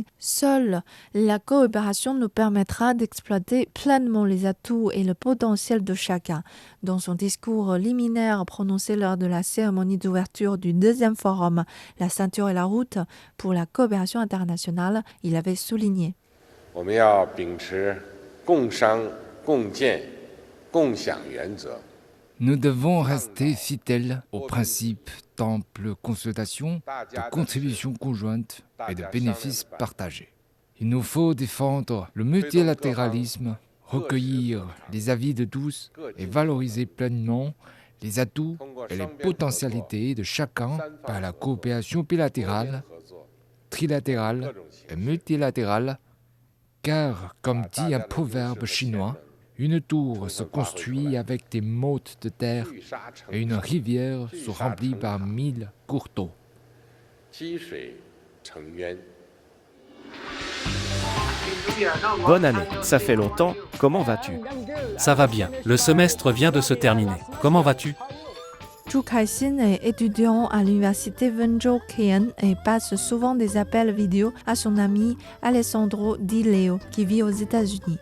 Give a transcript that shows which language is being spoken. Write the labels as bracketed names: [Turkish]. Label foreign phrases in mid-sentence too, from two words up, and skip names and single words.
[French] Seule la coopération nous permettra d'exploiter pleinement les atouts et le potentiel de chacun. Dans son discours liminaire prononcé lors de la cérémonie d'ouverture du deuxième forum, La ceinture et la route pour la coopération internationale, il avait souligné. [Chinese] 我们要秉持共商共建共享原则 [French] Nous devons rester fidèles aux principes d'ample consultation, de contribution conjointe et de bénéfices partagés. Il nous faut défendre le multilatéralisme, recueillir les avis de tous et valoriser pleinement les atouts et les potentialités de chacun par la coopération bilatérale, trilatérale et multilatérale, car, comme dit un proverbe chinois, une tour se construit avec des mottes de terre et une rivière se remplit par 1000 courteaux. [Chinese] 积水成渊 [French] Bonne année, ça fait longtemps, comment vas-tu? Ça va bien, le semestre vient de se terminer. Comment vas-tu? Zhu Kaixin est étudiant à l'université Wenzhou Kean et passe souvent des appels vidéo à son ami Alessandro Di Leo, qui vit aux États-Unis.